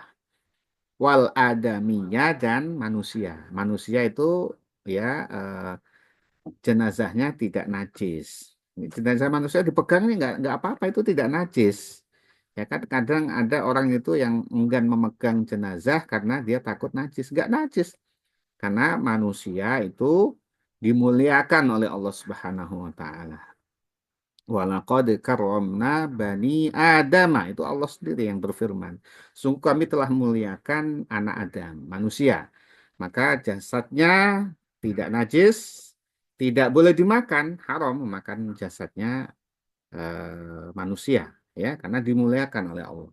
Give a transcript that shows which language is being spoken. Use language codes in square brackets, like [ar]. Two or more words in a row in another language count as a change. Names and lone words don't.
[id] Wal adaminya dan manusia, manusia itu ya jenazahnya tidak najis. Jenazah manusia dipegang ini nggak apa-apa itu tidak najis. Ya kan kadang ada orang itu yang enggan memegang jenazah karena dia takut najis. Nggak najis. Karena manusia itu dimuliakan oleh Allah [ar] سبحانه وتعالى. ولقد كرمنا بني آدم. [id] Itu Allah sendiri yang berfirman. Sungguh kami telah memuliakan anak Adam, manusia. Maka jasadnya tidak najis, tidak boleh dimakan, haram memakan jasadnya manusia, ya, karena dimuliakan oleh Allah.